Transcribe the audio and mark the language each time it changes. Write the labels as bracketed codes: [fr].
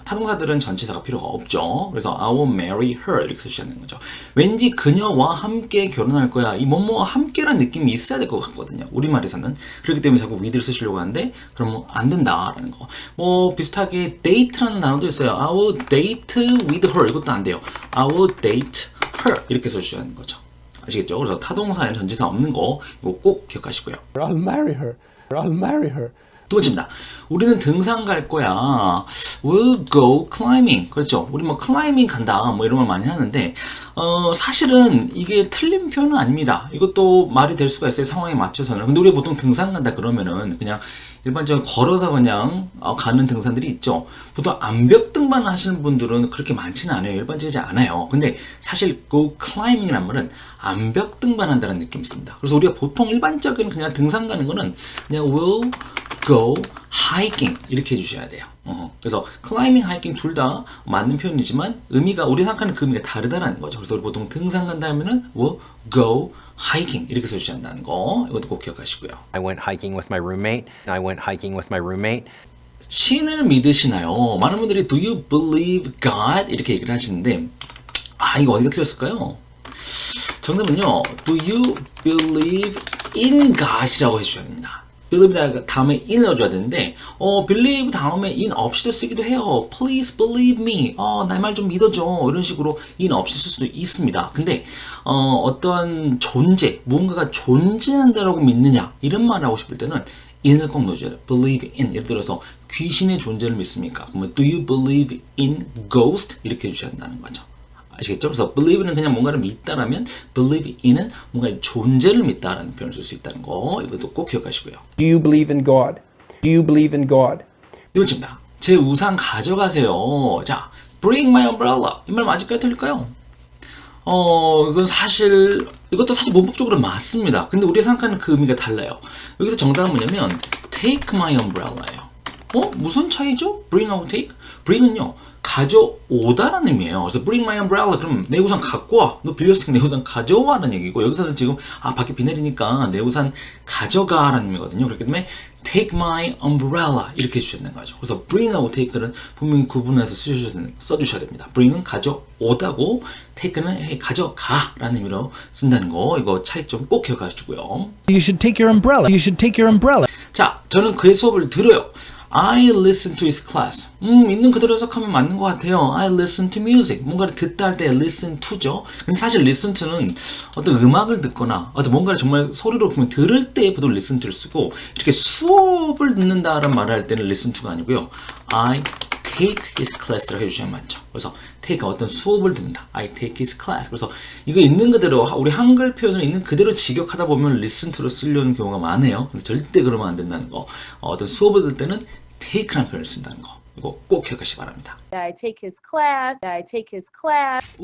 [ko] 타동사들은 전치사가 필요가 없죠. 그래서 [en] I will marry her [ko] 이렇게 쓰셔야 되는 거죠. 왠지 그녀와 함께 결혼할 거야. 이 뭐뭐와 함께라는 느낌이 있어야 될 것 같거든요. 우리말에서는. 그렇기 때문에 자꾸 with를 쓰시려고 하는데 그러면 안 된다라는 거. 뭐 비슷하게 date라는 단어도 있어요. [en] I will date with her [ko] 이것도 안 돼요. [en] I will date her [ko] 이렇게 써주셔야 하는 거죠. 아시겠죠? 그래서 타동사에는 전치사 없는 거 이거 꼭 기억하시고요. [en] I'll marry her. I'll marry her. [ko] 두 번째입니다. 우리는 등산 갈 거야. [en] We'll go climbing. [ko] 그렇죠. 우리 뭐 클라이밍 간다. 뭐 이런 말 많이 하는데 사실은 이게 틀린 표현은 아닙니다. 이것도 말이 될 수가 있어요. 상황에 맞춰서는. 근데 우리 보통 등산 간다 그러면은 그냥 일반적으로 걸어서 그냥 가는 등산들이 있죠. 보통 암벽 등반 하시는 분들은 그렇게 많지는 않아요. 일반적이지 않아요. 근데 사실 [en] go climbing [ko] 이란 말은 암벽 등반한다는 느낌이 있습니다. 그래서 우리가 보통 일반적인 그냥 등산 가는 거는 그냥 [en] will go hiking [ko] 이렇게 해주셔야 돼요. 그래서 climbing, hiking 둘 다 맞는 표현이지만 의미가 우리 생각하는 그 의미가 다르다는 거죠. 그래서 우리 보통 등산 간다 하면은 [en] will go hiking [ko] 이렇게 써주셔야 한다는 거 이것도 꼭 기억하시고요. [en] I went hiking with my roommate. I went hiking with my roommate. [ko] 신을 믿으시나요? 많은 분들이 [en] do you believe God [ko] 이렇게 얘기를 하시는데 이거 어디가 틀렸을까요? 정답은요. [en] Do you believe in God [ko] 이라고 해주셔야 됩니다. believe 다음에 in 넣어줘야 되는데 believe 다음에 in 없이도 쓰기도 해요. [en] Please believe me. [ko] 내 말 좀 믿어줘. 이런 식으로 in 없이 쓸 수도 있습니다. 근데 어떠한 존재, 무언가가 존재한다라고 믿느냐 이런 말을 하고 싶을 때는 in을 꼭 넣어줘야 돼요. [en] believe in. [ko] 예를 들어서 귀신의 존재를 믿습니까? 그러면 [en] do you believe in ghost? [ko] 이렇게 해주셔야 한다는 거죠. 아시겠죠? 그래서 believe는 그냥 뭔가를 믿다라면 believe in은 뭔가의 존재를 믿다라는 표현을 쓸 수 있다는 거 이것도 꼭 기억하시고요. [en] Do you believe in God? Do you believe in God? [ko] 네 번째입니다. 제 우산 가져가세요. 자, [en] bring my umbrella. [ko] 이 말 맞을까요? 틀릴까요? 이건 사실 이것도 사실 문법적으로 맞습니다. 근데 우리가 생각하는 그 의미가 달라요. 여기서 정답은 뭐냐면 [en] take my umbrella [ko] 예요. 무슨 차이죠? bring하고 take? bring은요. 가져오다라는 의미예요. 그래서 [en] bring my umbrella [ko] 그럼 내 우산 갖고 와. 너 빌렸으니까 내 우산 가져와라는 얘기고 여기서는 지금 밖에 비 내리니까 내 우산 가져가라는 의미거든요. 그렇기 때문에 [en] take my umbrella [ko] 이렇게 해주셔야 되는 거죠. 그래서 bring하고 take는 분명히 구분해서 써주셔야 됩니다. bring은 가져오다고 take는 가져가라는 의미로 쓴다는 거 이거 차이점 꼭 기억하시고요. [en] You should take your umbrella. You should take your umbrella. [ko] 자, 저는 그의 수업을 들어요. [en] I listen to his class. [ko] 있는 그대로 해석하면 맞는 것 같아요. [en] I listen to music. [ko] 뭔가를 듣다 할 때 listen to죠. 근데 사실 listen to는 어떤 음악을 듣거나 어떤 뭔가를 정말 소리로 그냥 들을 때 보통 listen to를 쓰고 이렇게 수업을 듣는다라는 말을 할 때는 listen to가 아니고요. [en] I take his class [ko] 라고 해주셔야 맞죠. 그래서 take가 어떤 수업을 듣는다. [en] I take his class. [ko] 그래서 이거 있는 그대로 우리 한글 표현을 있는 그대로 직역하다 보면 listen to로 쓰려는 경우가 많아요. 근데 절대 그러면 안 된다는 거. 어떤 수업을 들 때는 take라는 표현을 쓴다는 거. 이거 꼭 기억하시기 바랍니다. [en] I take his class. I take his class.